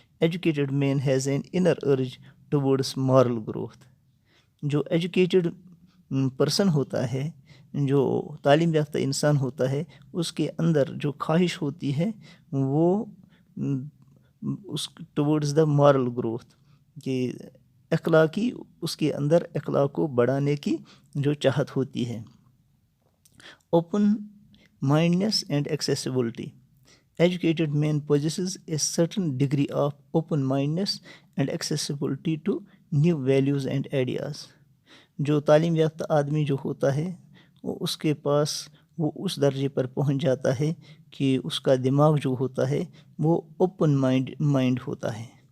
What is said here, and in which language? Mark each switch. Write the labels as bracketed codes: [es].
[en] Educated man has an inner urge towards moral growth. [ur] جو educated person ہوتا ہے، جو تعلیم یافتہ انسان ہوتا ہے، اس کے اندر جو خواہش ہوتی ہے وہ اس [en] towards the moral growth, [ur] کہ اخلاقی، اس کے اندر اخلاق کو بڑھانے کی جو چاہت ہوتی ہے. [en] Open mindedness and accessibility. Educated man possesses a certain degree of open-mindedness and accessibility to new values and ideas. [ur] جو تعلیم یافتہ آدمی جو ہوتا ہے، وہ اس کے پاس وہ اس درجے پر پہنچ جاتا ہے کہ اس کا دماغ جو ہوتا ہے وہ اوپن مائنڈ ہوتا ہے.